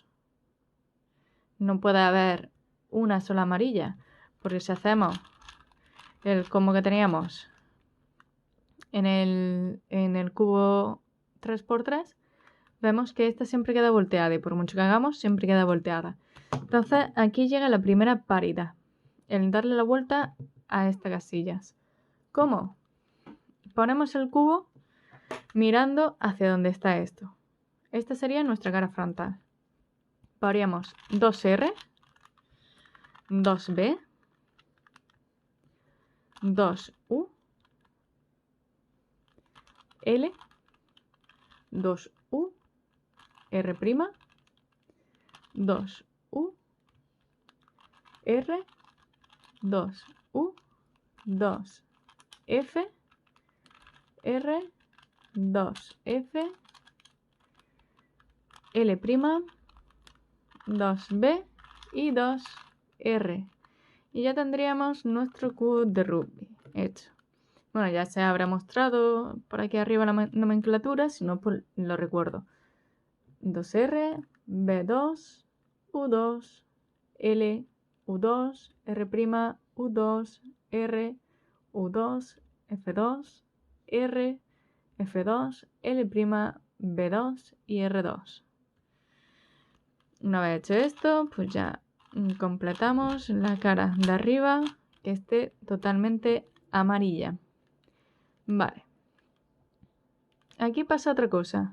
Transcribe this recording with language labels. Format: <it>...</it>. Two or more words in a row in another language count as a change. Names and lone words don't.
<es>No puede haber una sola amarilla, porque si hacemos el combo que teníamos en el cubo 3×3, vemos que esta siempre queda volteada y por mucho que hagamos siempre queda volteada. Entonces aquí llega la primera paridad, el darle la vuelta a estas casillas. ¿Cómo? Ponemos el cubo mirando hacia donde está esto. Esta sería nuestra cara frontal. Haríamos 2R, 2B, 2U, L, 2U, R', 2U, R, 2U, 2F, R, 2F, L', 2B y 2R. Y ya tendríamos nuestro cubo de rugby hecho. Bueno, ya se habrá mostrado por aquí arriba la nomenclatura, si no, pues lo recuerdo. 2R, B2, U2, L, U2, R', U2, R, U2, F2, R, F2, L', B2 y R2. Una vez hecho esto, pues ya completamos la cara de arriba que esté totalmente amarilla. Vale. Aquí pasa otra cosa.</es>